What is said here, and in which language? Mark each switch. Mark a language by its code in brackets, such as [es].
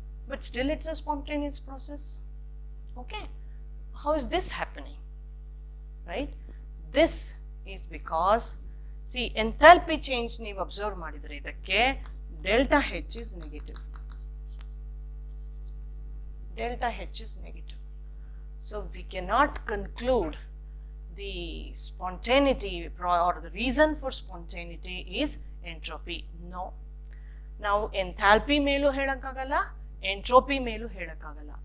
[en] But still it's a spontaneous process. Okay, how is this happening? Right, this is because see enthalpy change [kn] ನೀವು observe ಮಾಡಿದ್ರೆ ಇದಕ್ಕೆ [en] Delta H is negative. Delta H is negative. So we cannot conclude the spontaneity or the reason for spontaneity is entropy. No. [kn] Now enthalpy ಮೇಲೂ ಹೇಳಕ್ಕಾಗಲ್ಲ, entropy ಮೇಲೂ ಹೇಳಕ್ಕಾಗಲ್ಲ.